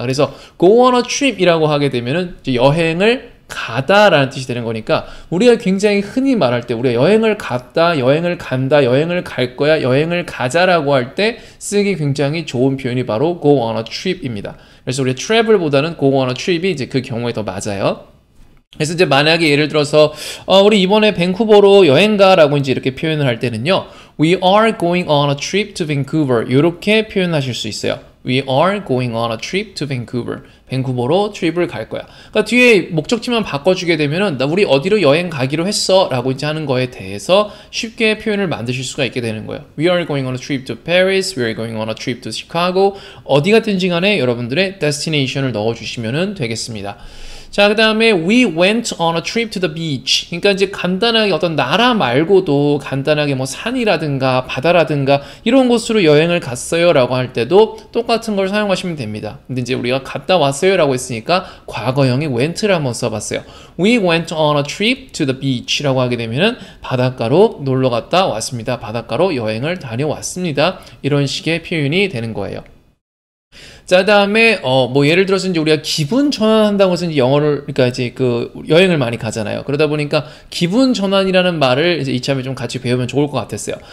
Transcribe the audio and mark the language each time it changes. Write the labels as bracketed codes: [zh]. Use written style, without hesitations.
[ko] 그래서 go on a trip이라고 하게 되면은 이제 여행을 가다라는 뜻이 되는 거니까 우리가 굉장히 흔히 말할 때 우리가 여행을 갔다, 여행을 간다, 여행을 갈 거야, 여행을 가자라고 할 때 쓰기 굉장히 좋은 표현이 바로 go on a trip입니다. 그래서 우리 travel보다는 go on a trip이 이제 그 경우에 더 맞아요. 그래서 이제 만약에 예를 들어서 우리 이번에 밴쿠버로 여행 가라고 이제 이렇게 표현을 할 때는요, [en] we are going on a trip to Vancouver [ko] 이렇게 표현하실 수 있어요. [en] We are going on a trip to Vancouver. [ko] 밴쿠버로 트립을 갈 거야. 그러니까 뒤에 목적지만 바꿔주게 되면은 우리 어디로 여행 가기로 했어 라고 이제 하는 거에 대해서 쉽게 표현을 만드실 수가 있게 되는 거예요. [en] We are going on a trip to Paris. We are going on a trip to Chicago. [ko] 어디 같은지 간에 여러분들의 destination을 넣어주시면 되겠습니다. 자, 그 다음에 [en] we went on a trip to the beach. [ko] 그러니까 이제 간단하게 어떤 나라 말고도 간단하게 뭐 산이라든가 바다라든가 이런 곳으로 여행을 갔어요 라고 할 때도 똑같은 걸 사용하시면 됩니다. 근데 이제 우리가 갔다 왔어요 라고 했으니까 과거형의 went를 한번 써봤어요. [en] We went on a trip to the beach [ko] 라고 하게 되면은 바닷가로 놀러 갔다 왔습니다. 바닷가로 여행을 다녀왔습니다. 이런 식의 표현이 되는 거예요. 자, 그다음에 뭐 예를 들어서 이제 우리가 기분 전환한다고 해서 이제 영어를 그러니까 이제 그 여행을 많이 가잖아요. 그러다 보니까 기분 전환이라는 말을 이제 이참에 좀 같이 배우면 좋을 것 같았어요.